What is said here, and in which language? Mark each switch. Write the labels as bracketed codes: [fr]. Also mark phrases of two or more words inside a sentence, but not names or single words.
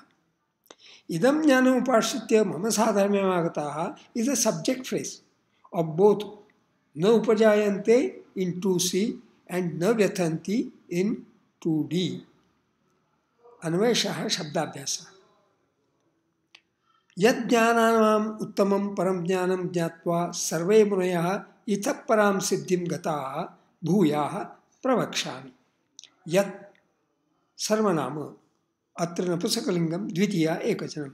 [sa] इदम् ज्ञानम् उपाश्रित्य मम साधर्म्यम् आगताः [en] is a subject phrase of both [sa] न उपजायन्ते [en] in 2c and [sa] न व्यथन्ति [en] in 2d. [sa] अन्वयशः शब्दाभ्यास. यद् ज्ञानानाम् उत्तमम् परम् ज्ञानम् ज्ञात्वा सर्वे मुनयः इतः परम् सिद्धिम् गताः भूयः प्रवक्ष्यामि. यत् सर्वनाम अत्र नपुंसकलिङ्गम् द्वितीया एकचनम्.